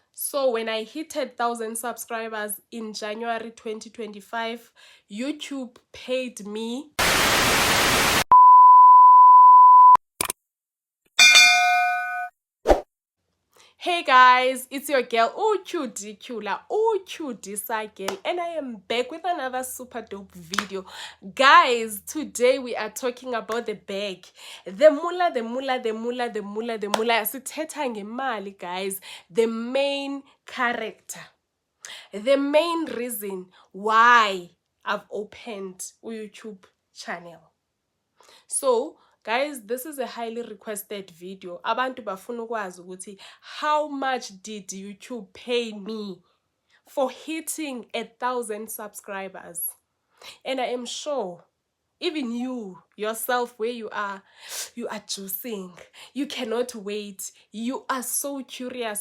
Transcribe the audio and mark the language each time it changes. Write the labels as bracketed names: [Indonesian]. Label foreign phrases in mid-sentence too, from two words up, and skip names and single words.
[English] So when I hit 1,000 subscribers in January 2025, YouTube paid me Hey guys, it's your girl Uchudicula girl, and I am back with another super dope video. Guys, today we are talking about the bag. The mula. [Xhosa] Sithetha ngemali, [English] guys. The main character. The main reason why I've opened a YouTube channel. So guys, this is a highly requested video. [Xhosa] Abantu bafuna ukwazi ukuthi [English] how much did YouTube pay me for hitting 1,000 subscribers? And I am sure even you yourself, where you are juicing. You cannot wait. You are so curious.